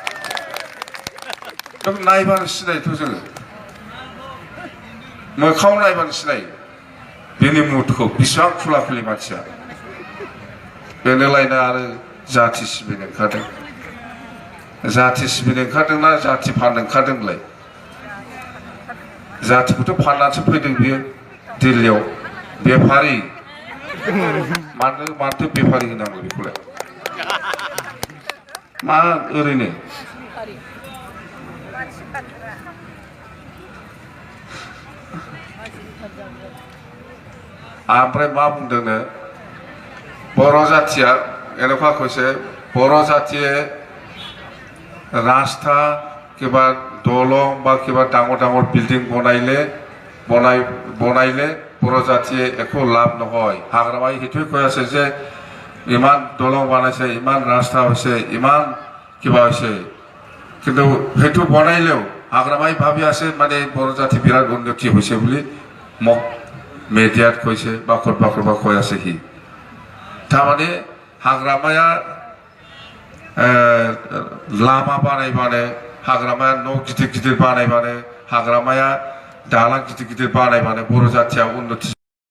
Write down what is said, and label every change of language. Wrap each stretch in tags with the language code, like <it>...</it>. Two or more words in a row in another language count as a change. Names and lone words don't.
<brx>नायबानो सिनायोथ' जोङो मोखाङाव नायबानो सिनायो बिनि मुदखौ बेसेबां खुला खुलि मानसिया बेनोलायनो आरो जाथि सिबिनो ओंखारदों जाथि सिबिनो ओंखारदोंना जाथि फाननो ओंखारदोंलाय जाथिखौथ' फाननानैसो फैदों बियो दिल्लीयाव बेफारि मानोथो बेफारि होनांगौ बेखौलाय मा ओरैनो ओमफ्राय मा बुंदोंनो बर' जातिया</brx> <as>এনেকুৱা কৈছে बर' জাতিয়ে रास्ता কিবা দলং বা কিবা ডাঙৰ ডাঙৰ বিল্ডিং বনাইলে बर' জাতিয়ে একো লাভ নহয় হাগ্ৰামাই সেইটোৱে কৈ আছে যে ইমান দলং বনাইছে ইমান ৰাস্তা হৈছে ইমান কিবা হৈছে কিন্তু সেইটো বনাইলেও হাগ্ৰামাই ভাবি আছে মানে बर' জাতি বিৰাট উন্নতি হৈছে বুলি মোক মিডিয়াত কৈছে বা কৰবা কৈ আছে সি</as> <brx>थारमाने हाग्रामाया लामा बानायबानो हाग्रामाया न' गिदिर गिदिर बानायबानो हाग्रामाया दालां गिदिर गिदिर बानायबानो बर' जातिया उन्नति</brx>